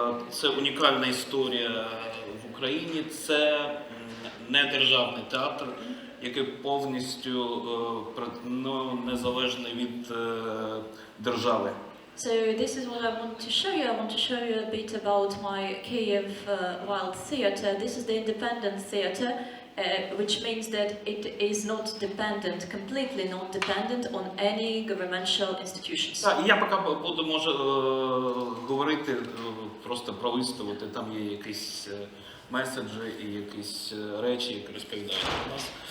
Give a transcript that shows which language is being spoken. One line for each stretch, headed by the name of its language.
Ukrainian: Це унікальна історія в Україні. Це недержавний театр, який повністю незалежний від держави.
English: So this is what I want to show you. I want to show you a bit about my Kiev Wild Theatre. This is the independent theatre, which means that it is not dependent, completely not dependent on any governmental institutions.
Ukrainian: Так, і я поки буду, може, говорити, просто пролистувати, там є якісь меседжі і якісь речі, які розповідають про нас.